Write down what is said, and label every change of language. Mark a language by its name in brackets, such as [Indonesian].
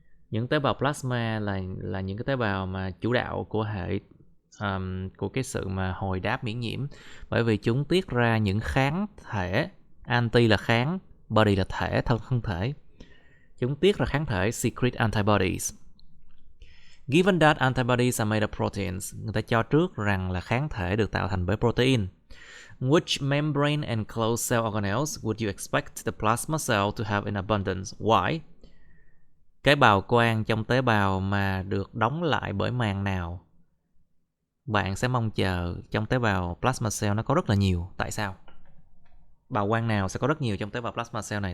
[Vietnamese] Những tế bào plasma là những cái tế bào mà chủ đạo của hệ của cái sự mà hồi đáp miễn nhiễm, bởi vì chúng tiết ra những kháng thể. Anti là kháng, body là thể, thân thể. Chúng tiết ra kháng thể, [English] secrete antibodies. Given that antibodies are made of proteins, [Vietnamese] người ta cho trước rằng là kháng thể được tạo thành bởi protein. [English] Which membrane enclosed cell organelles would you expect the plasma cell to have in abundance? Why? [Vietnamese] Cái bào quang trong tế bào mà được đóng lại bởi màng nào bạn sẽ mong chờ trong tế bào plasma cell nó có rất là nhiều? Tại sao? Bào quang nào sẽ có rất nhiều trong tế bào plasma cell này?